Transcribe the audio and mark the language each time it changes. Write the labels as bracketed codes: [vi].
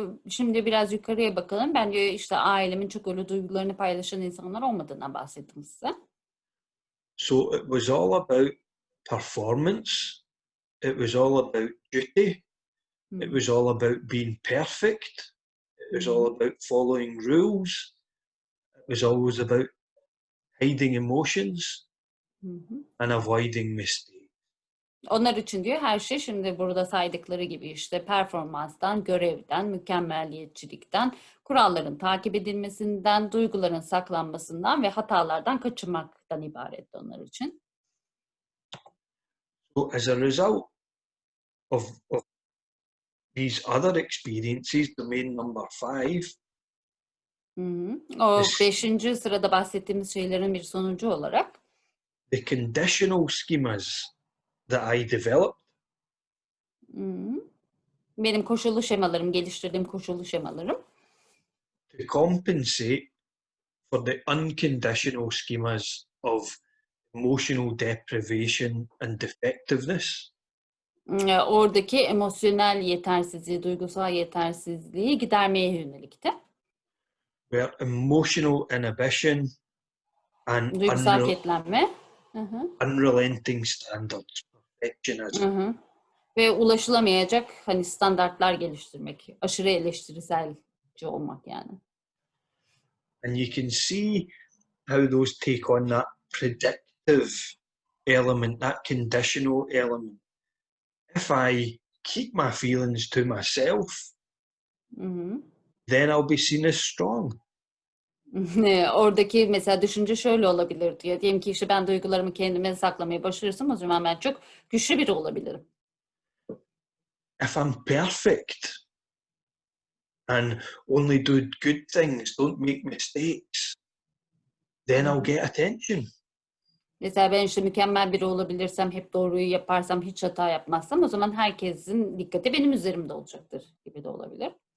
[tr] Şimdi biraz yukarıya bakalım. Ben diyor işte ailemin çok öyle duygularını paylaşan insanlar olmadığından bahsettim size. [en] So it was all about performance. It was all about duty. It was all about being perfect. It was all about following rules. It was always about hiding emotions and avoiding mistakes. [tr] Onlar için diyor her şey şimdi burada saydıkları gibi işte performanstan, görevden, mükemmelliyetçilikten, kuralların takip edilmesinden, duyguların saklanmasından ve hatalardan kaçınmaktan ibaretti onlar için. [en] So as a result of these other experiences, domain number 5. [tr] O 5. sırada bahsettiğimiz şeylerin bir sonucu olarak [en] The conditional schemas that I developed. [tr] Benim koşullu şemalarım, geliştirdiğim koşullu şemalarım. [en] To compensate for the unconditional schemas of emotional deprivation and defectiveness. [tr] Oradaki emosyonel yetersizliği, duygusal yetersizliği gidermeye yönelikti. [en] Where emotional inhibition and [tr] Duygusal kilitlenme. [en] unrelenting standards, perfectionism. [tr] Ve ulaşılamayacak hani standartlar geliştirmek, aşırı eleştiriselci olmak yani. [en] And you can see how those take on that predictive element, that conditional element. If I keep my feelings to myself, then I'll be seen as strong. [tr] Oradaki mesela düşünce şöyle olabilir diye. Diyelim ki işte ben duygularımı kendime saklamayı başarırsam o zaman ben çok güçlü biri olabilirim. [en] If I'm perfect and only do good things, don't make mistakes, then I'll get attention. [tr] Mesela ben işte mükemmel biri olabilirsem, hep doğruyu yaparsam, hiç hata yapmazsam o zaman herkesin dikkati benim üzerimde olacaktır gibi de olabilir.